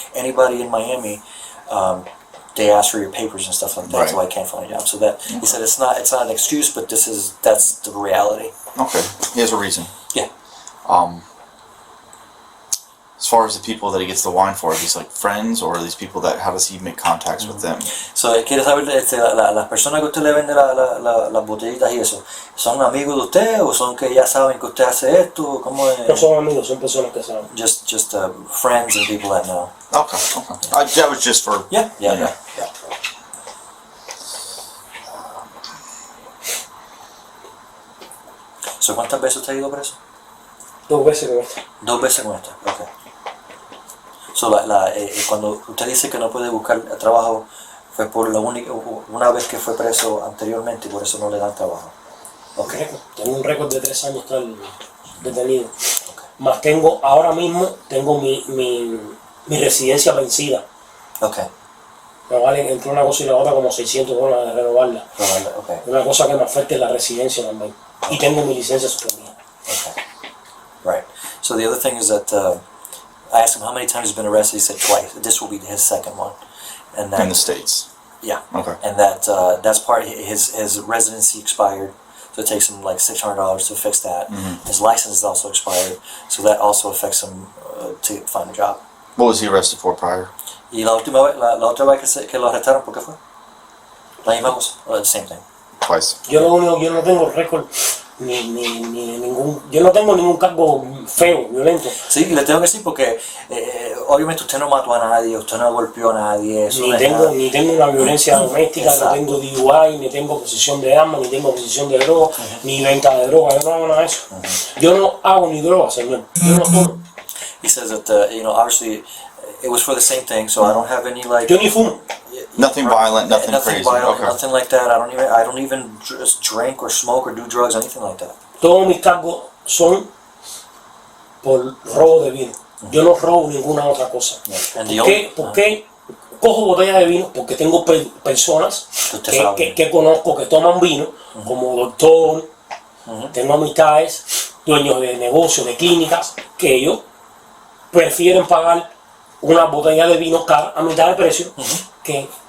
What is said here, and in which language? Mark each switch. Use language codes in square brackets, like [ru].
[en] Anybody in Miami, they ask for your papers and stuff like that, so I Right. can't find a job. So that he said it's not an excuse, but that's the reality. Okay. He has a reason. Yeah. As far as the people that he gets the wine for, are these like friends or are these people that, how does he make contacts with them? [es] So quiere saber las personas que usted le vende las botellitas y eso, ¿son amigos de usted o son que ya saben que usted hace esto? ¿Cómo es? No son amigos, son personas que saben. [en] Just friends and people that know. Okay. That was just for. Yeah. [es] So, ¿cuántas veces usted ha ido preso? 2 veces con esto. 2 veces con esta. Okay. So, cuando usted dice que no puede buscar trabajo, fue por una vez que fue preso anteriormente y por eso no le dan trabajo. [en] Okay. [es] Tengo un récord de 3 años estar detenido. Más ahora mismo tengo mi residencia vencida. [en] Okay. [es] Me vale entre una cosa y la otra como $600 de renovarla. [en] Okay. [es] Una cosa que me afecte es la residencia también. Y tengo mi licencia suspendida. [en] Okay. Right. So the other thing is that I asked him how many times he's been arrested. He said twice. This will be his second one, and that In the States. yeah, Okay. and that's part his residency expired, so it takes him like $600 to fix that. His license is also expired, so that also affects him to find a job. What was he arrested for prior? [es] Y la otra vez que lo arrestaron, ¿por qué fue? La misma cosa, [en] the same thing. Twice. [es] Yo no tengo récord ni ningún, yo no tengo ningún cargo feo, violento. Sí, le tengo que decir porque obviamente usted no mató a nadie, usted no golpeó a nadie, eso no es nada. Ni tengo una violencia doméstica, Exacto. no tengo DUI, ni tengo posesión de armas, ni tengo posesión de droga, ni venta de droga, yo no hago nada de eso. Yo no hago ni droga, señor. Yo no tomo. [en] He says that obviously it was for the same thing, so I don't have any like [es] Yo ni fumo. [en] Nothing violent, nothing crazy. violent, Okay. nothing like that. I don't even just drink or smoke or do drugs, anything like that. [es] Todos mis cargos son por robo de vino. Yo no robo ninguna otra cosa. [en] And the [es] ¿Por qué cojo botella de vino? Porque tengo personas Usted sabe. que conozco que toman vino, como doctor, tengo amistades, dueños de negocios, de clínicas, que ellos prefieren pagar una botella de vino cara a mitad de precio que,